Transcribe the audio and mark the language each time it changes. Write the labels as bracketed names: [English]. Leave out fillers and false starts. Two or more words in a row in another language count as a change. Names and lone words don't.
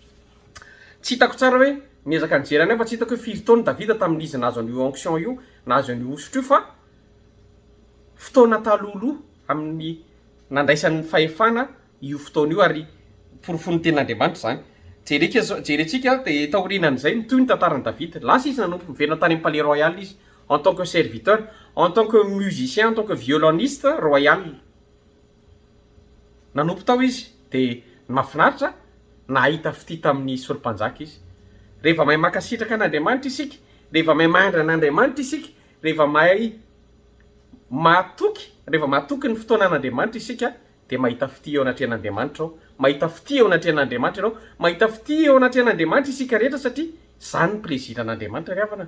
[Malagasy] Tsy hitako tsara hoe miezaka nijerana fa tsy hitako hoe firy taona David tamin'izy nazo an'io onction io nazo an'io ositra io fa fotoana talohaloha amin'ny nandraisan'ny fahefana io fotoana io ary porofony ten'Andriamanitra zany. Jerentsika dia taorinan'izay mitoy ny tantaran'i David. Lasa izy nanompo miverina tany amin'ny [French] palais royal izy en tant que serviteur, en tant que musicien, en tant que violoniste royal. [Malagasy] Nanompo tao izy dia mahafinaritra nahita fitita amin'ny Saoly mpanjaka izy. Rehefa mahay makasitraka an'Andriamanitra isika, rehefa mahay mahandra an'Andriamanitra isika, rehefa mahay mahatoky ny fotoanan'Andriamanitra isika dia mahita fity eo anatrehan'Andriamanitra ao, mahita fity eo anatrehan'Andriamanitra ianao, mahita fity eo anatrehan'Andriamanitra isika rehetra satria zany ny pleziran'Andriamanitra ry havana.